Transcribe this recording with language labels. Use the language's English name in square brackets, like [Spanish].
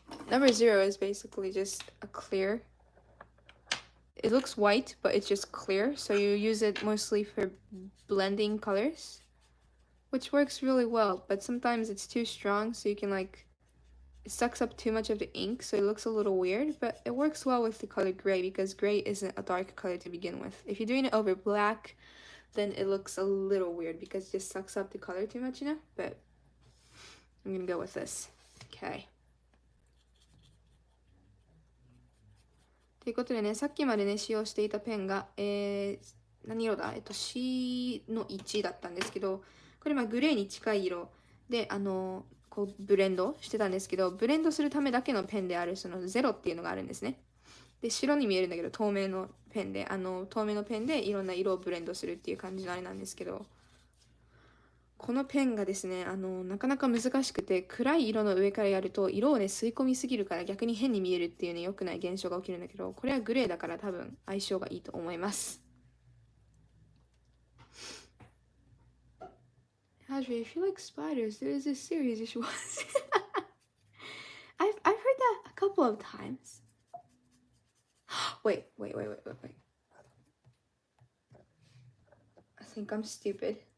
[English] Number 0 is basically just a clear. It looks white, but it's just clear, so you use it mostly for blending colors, which works really well, but sometimes it's too strong, so you can like, it sucks up too much of the ink, so it looks a little weird, but it works well with the color gray because gray isn't a dark color to begin with. If you're doing it over black, then it looks a little weird because it just sucks up the color too much, you know? But I'm gonna go with this. Okay. [Japanese] ということでね、さっきまでね、使用していたペンが、何色だC の1だったんですけど、これまあグレーに近い色で、こうブレンドしてたんですけど、ブレンドするためだけのペンであるその0っていうのがあるんですね。で、白に見えるんだけど、透明のペンで、透明のペンでいろんな色をブレンドするっていう感じのあれなんですけど、このペンがですね、なかなか難しくて、暗い色の上からやると、色をね、吸い込みすぎるから逆に変に見えるっていうね、良くない現象が起きるんだけど、これはグレーだから多分相性がいいと思います。 [English] Audrey, if you like spiders, there is this series you should watch. I've heard that a couple of times. Wait. I think I'm stupid.